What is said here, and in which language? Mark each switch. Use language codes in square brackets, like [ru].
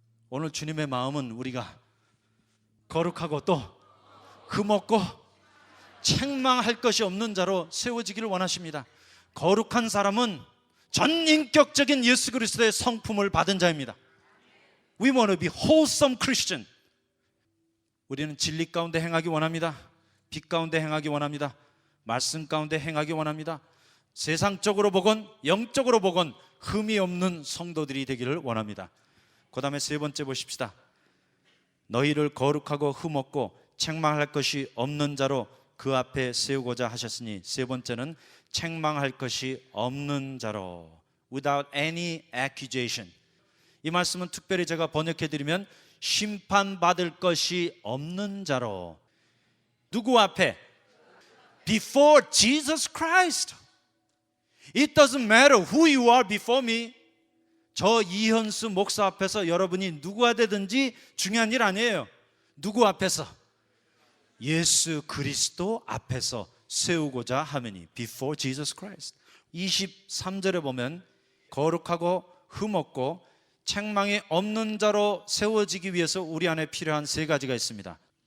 [ko] 오늘 주님의 마음은 우리가 거룩하고 또 흠없고 책망할 것이 없는 자로 세워지기를 원하십니다. 거룩한 사람은 전인격적인 예수 그리스도의 성품을 받은 자입니다. [en] We want to be wholesome Christian. [ko] 우리는 진리 가운데 행하기 원합니다. 빛 가운데 행하기 원합니다. 말씀 가운데 행하기 원합니다. 세상적으로 보건 영적으로 보건 흠이 없는 성도들이 되기를 원합니다. 그 다음에 세 번째 보십시다. 너희를 거룩하고 흠없고 책망할 것이 없는 자로 그 앞에 세우고자 하셨으니, 세 번째는 책망할 것이 없는 자로, [en] without any accusation. [ko] 이 말씀은 특별히 제가 번역해 드리면 심판받을 것이 없는 자로. 누구 앞에? [en] Before Jesus Christ. It doesn't matter who you are before me. [ko] 저 이현수 목사 앞에서 여러분이 누구가 되든지 중요한 일 아니에요. 누구 앞에서? 예수 그리스도 앞에서 세우고자 하매니. [en] Before Jesus Christ. [ko] 23절에 보면 거룩하고 흠없고 책망이 없는 자로 세워지기 위해서 우리 안에 필요한 세 가지가 있습니다.